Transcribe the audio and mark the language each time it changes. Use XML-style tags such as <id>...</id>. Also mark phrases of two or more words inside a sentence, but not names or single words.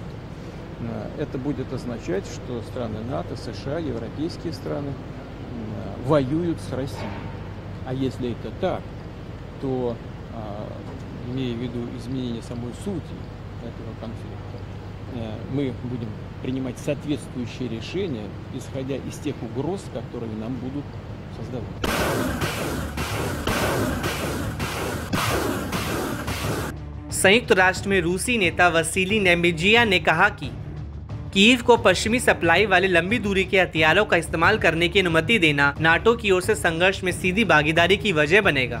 <ru>Это будет означать, что страны НАТО, США, европейские страны воюют с Россией. А если это так, то, имея в виду изменение самой сути этого конфликта, мы будем принимать соответствующие решения, исходя из тех угроз, которые нам будут создавать.</ru> <hi>संयुक्त राष्ट्र में रूसी नेता वसीली नेमेजिया ने कहा कि कीव को पश्चिमी सप्लाई वाले लंबी दूरी के हथियारों का इस्तेमाल करने की अनुमति देना नाटो की ओर से संघर्ष में सीधी भागीदारी की वजह बनेगा।</hi>